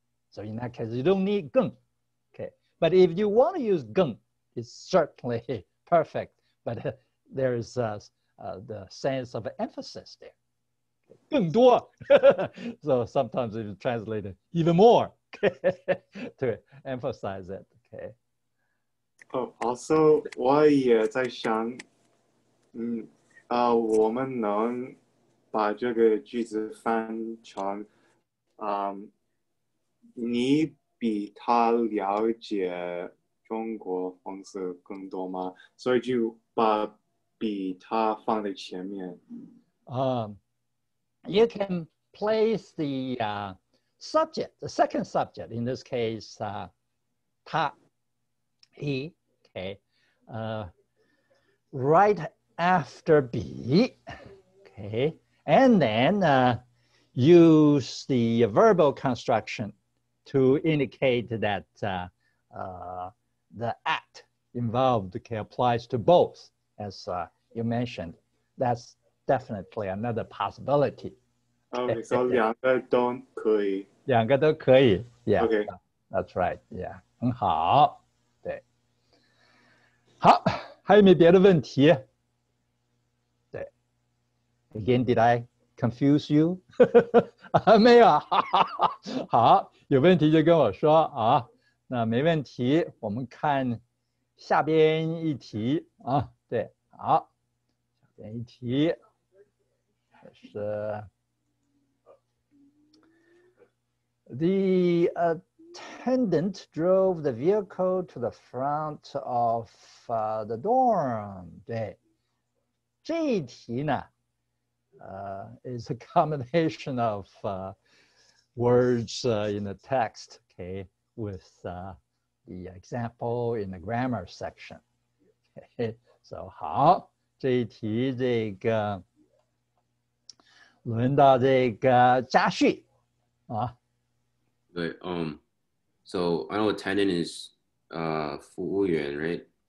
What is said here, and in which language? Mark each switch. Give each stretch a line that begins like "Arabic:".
English: So in that case, you don't need 更. Okay, but if you want to use 更, it's certainly perfect, but there's the sense of emphasis there.
Chinese: 更多.
English: So sometimes it's translated even more to emphasize it. Okay.
Chinese: Also, 我也在想，我们能把这个句子翻成，你比他了解中国风俗更多吗？所以就把比他放在前面。
English: You can place the subject, the second subject, in this case, 他, he, okay, right after 比, okay, and then use the verbal construction to indicate that the act involved, okay, applies to both, as you mentioned. That's definitely another possibility.
Chinese: Okay, so 两个都可以。两个都可以 Yeah,
English: Okay. That's right. Yeah, 很好。
Chinese: 对，好，还有没有别的问题？
English: 对 Again, did I confuse you?
Chinese: 没有。好，有问题就跟我说啊。那没问题，我们看下边一题啊。对，好，下边一题。
English: The attendant drove the vehicle to the front of the dorm. 对，
Chinese: 这一题呢
English: is a combination of words in the text, okay, with the example in the grammar section.
Chinese: Okay, so 好，这一题这个轮到这个家旭啊。
English: 对，so I know attendant is 服务员 right?